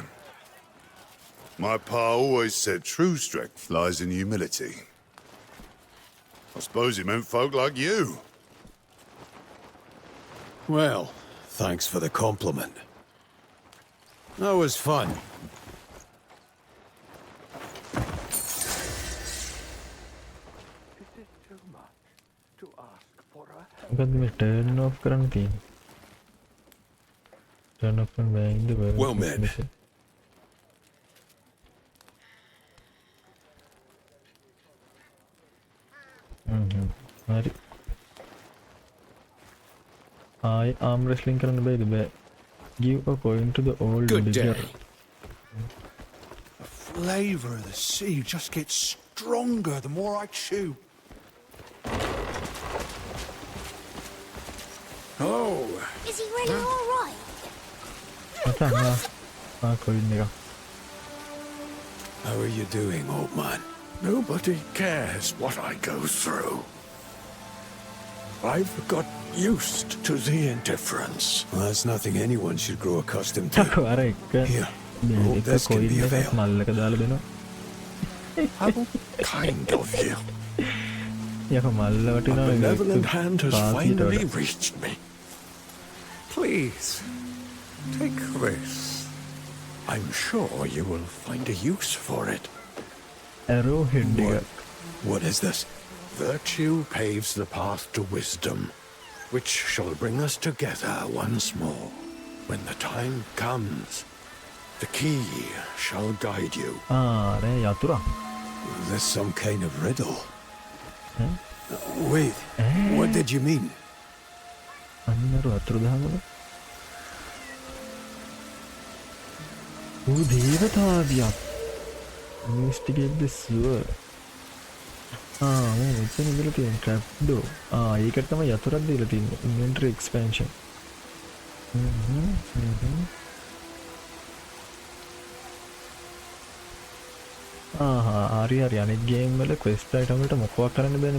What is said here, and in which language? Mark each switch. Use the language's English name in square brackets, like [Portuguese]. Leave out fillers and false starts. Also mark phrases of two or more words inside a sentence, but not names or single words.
[English] My pa always said true strength lies in humility. I suppose he meant folk like you. Well, thanks for the compliment. That was fun. [Sinhala] මොකද මේ [English] turn off [Sinhala] කරන්න තියෙන්නේ? [English] Turn off and bang the world. Well met. [Sinhala] හරි. [English] arm wrestling [Sinhala] කරන්න බෑද? බෑ. [English] Give a coin to the old Good digger. day. The flavour of the sea just gets stronger the more I chew. Oh. Is he really all right? [Sinhala] coin එක. [English] How are you doing, old man? Nobody cares what I go through. I've got used to the indifference. Well, that's nothing anyone should grow accustomed to. [Sinhala] අර එක [English] Here, hope this can coin be of [Sinhala] එකක් [English] help. [Sinhala] මල්ලක දාලා දෙනවා. [English] How kind of you. [Sinhala] යක මල්ල [English] A [Sinhala] වටිනවා. [English] benevolent hand has [Sinhala] පාසියට [English] finally [Sinhala] වඩා. [English] reached me. Please, take this. I'm sure you will find a use for it. [Sinhala] Arrowhead එක. [English] What is this? Virtue paves the path to wisdom, which shall bring us together once more. When the time comes, the key shall guide you. [Sinhala] රේ යතුරා. [English] Is this some kind of riddle? Wait, what did you mean? [Sinhala] අන්නරු අතුරු දහමද? දේවතාවියක්. [English] Investigate this sewer. [Sinhala] මෙතන ඉඳලා තියෙන [English] trap door. [Sinhala] ඒකට තමයි යතුරක් දීලා තියෙන්නේ. [English] inventory expansion. [Sinhala] හරි අනෙක් ගේම් වල [English] quest item [Sinhala] වලට මොකක් කරන්න බෑනේ.